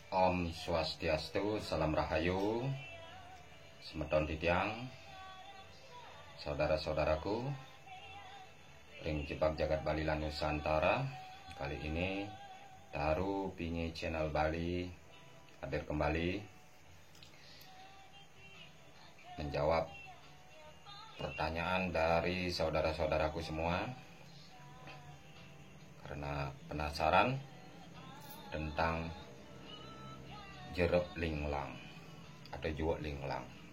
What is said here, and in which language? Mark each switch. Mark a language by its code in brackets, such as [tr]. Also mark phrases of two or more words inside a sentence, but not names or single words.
[ban] Om Swastiastu, Salam Rahayu, Semeton Titiang, [id] saudara-saudaraku, [ban] ring Jebak Jagat Bali lan Nusantara. [id] Kali ini Taru Pingi Channel Bali hadir kembali menjawab pertanyaan dari saudara-saudaraku semua karena penasaran tentang jeruk linglang atau juwet linglang.